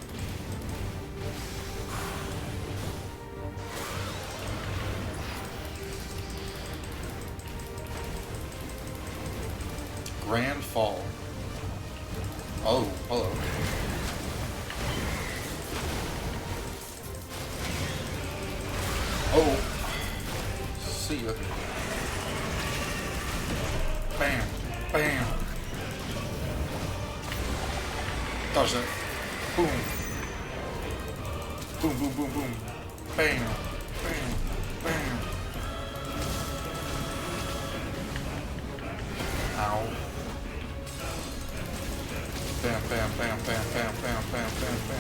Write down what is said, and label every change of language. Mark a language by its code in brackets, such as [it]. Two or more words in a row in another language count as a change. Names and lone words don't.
[en] Grand Fall. Oh, hello. Oh. See ya. Bam. Bam. Dodge that. Boom. Boom, boom, boom, boom. Bam. Bam. Bam. Ow. Bam, bam, bam, bam, bam, bam, bam, bam, bam.